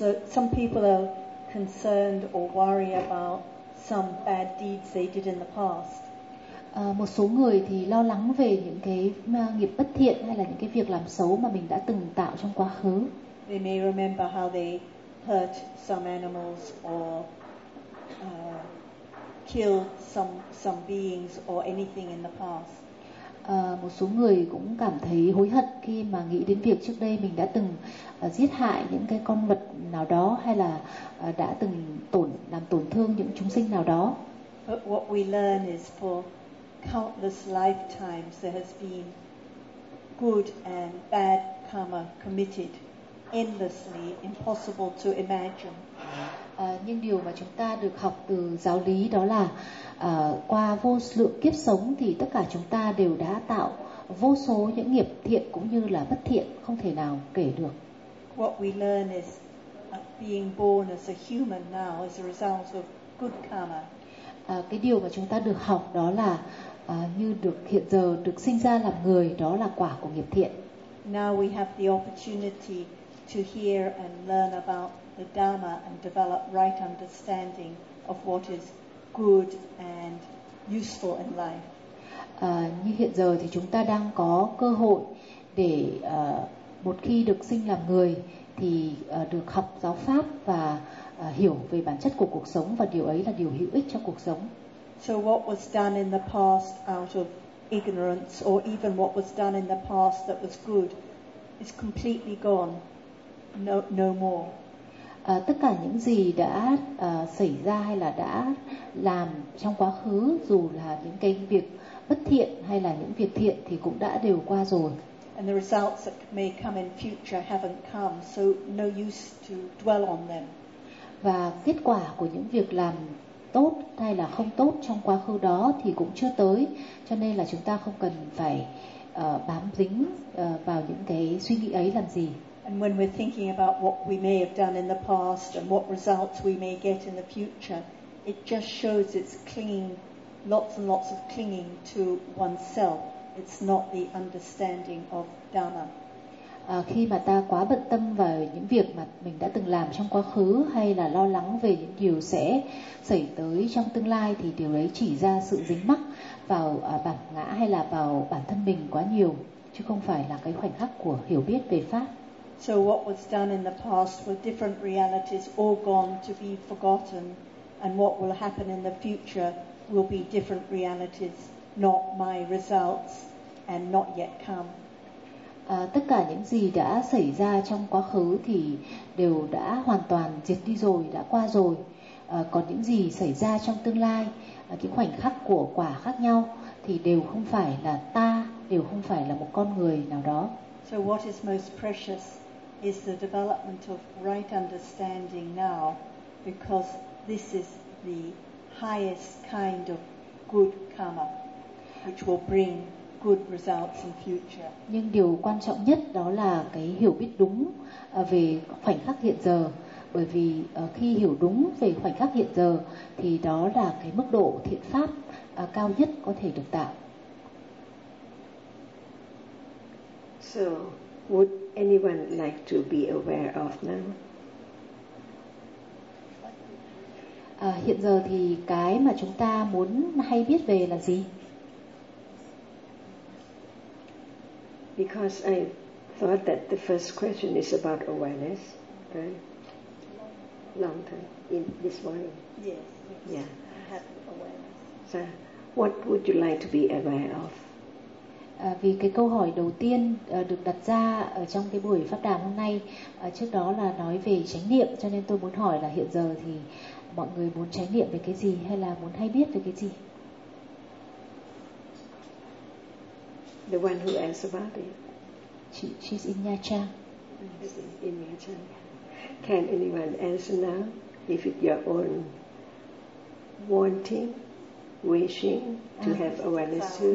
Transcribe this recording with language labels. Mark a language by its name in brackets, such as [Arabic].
[English] Some people are concerned or worry about some bad deeds they did in the past. [Vietnamese] Một số người thì lo lắng về những cái nghiệp bất thiện hay là những cái việc làm xấu mà mình đã từng tạo trong quá khứ. [English] They may remember how they hurt some animals or kill some beings or anything in the past. [Vietnamese] Một số người cũng cảm thấy hối hận khi mà nghĩ đến việc trước đây mình đã từng giết hại những cái con vật nào đó hay là đã từng làm tổn thương những chúng sinh nào đó. [English] But what we learn is for countless lifetimes there has been good and bad karma committed endlessly, impossible to imagine. [Vietnamese] Nhưng điều mà chúng ta được học từ giáo lý đó là qua vô lượng kiếp sống thì tất cả chúng ta đều đã tạo vô số những nghiệp thiện cũng như là bất thiện không thể nào kể được. [English] What we learn is being born as a human now is a result of good karma. [Vietnamese] Cái điều mà chúng ta được học đó là như được hiện giờ được sinh ra làm người đó là quả của nghiệp thiện. [English] Now we have the opportunity to hear and learn about the Dharma and develop right understanding of what is good and useful in life. [Vietnamese] Như hiện giờ thì chúng ta đang có cơ hội để một khi được sinh làm người thì được học giáo pháp và hiểu về bản chất của cuộc sống, và điều ấy là điều hữu ích cho cuộc sống. [English] So what was done in the past out of ignorance, or even what was done in the past that was good, is completely gone. No more. [Vietnamese] Tất cả những gì đã xảy ra hay là đã làm trong quá khứ, dù là những cái việc bất thiện hay là những việc thiện, thì cũng đã đều qua rồi. [English] And the results that may come in future haven't come, so no use to dwell on them. [Vietnamese] Và kết quả của những việc làm tốt hay là không tốt trong quá khứ đó thì cũng chưa tới, cho nên là chúng ta không cần phải bám dính vào những cái suy nghĩ ấy làm gì. [English] And when we're thinking about what we may have done in the past and what results we may get in the future, it just shows it's clinging, lots and lots of clinging to oneself. It's not the understanding of Dhamma. [Vietnamese] khi mà ta quá bận tâm vào những việc mà mình đã từng làm trong quá khứ hay là lo lắng về những điều sẽ xảy tới trong tương lai thì điều đấy chỉ ra sự dính mắc vào bản ngã hay là vào bản thân mình quá nhiều chứ không phải là cái khoảnh khắc của hiểu biết về pháp. [English] So what was done in the past were different realities all gone to be forgotten, and what will happen in the future will be different realities, not my results and not yet come. [Vietnamese] Tất cả những gì đã xảy ra trong quá khứ thì đều đã hoàn toàn diệt đi rồi, đã qua rồi. Còn những gì xảy ra trong tương lai, cái khoảnh khắc của quả khác nhau thì đều không phải là ta, đều không phải là một con người nào đó. [English] So what is most precious is the development of right understanding now, because this is the highest kind of good karma which will bring good results in future. [Vietnamese] Nhưng điều quan trọng nhất đó là cái hiểu biết đúng về khoảnh khắc hiện giờ, bởi vì khi hiểu đúng về khoảnh khắc hiện giờ thì đó là cái mức độ thiện pháp cao nhất có thể được tạo. [English] So would anyone like to be aware of now? [Vietnamese] Hiện giờ thì cái mà chúng ta muốn hay biết về là gì? [English] Because I thought that the first question is about awareness, right? Long time, in this morning. Yes. Yeah. I have awareness. So, what would you like to be aware of? [Vietnamese] Vì cái câu hỏi đầu tiên được đặt ra ở trong cái buổi pháp đàm hôm nay, trước đó là nói về chánh niệm, cho nên tôi muốn hỏi là hiện giờ thì mọi người muốn chánh niệm về cái gì hay là muốn hay biết về cái gì? [English] The one who asked about it. She's in Nha Trang. In Nha Trang. Can anyone answer now? If it's your own wanting, wishing to have awareness too.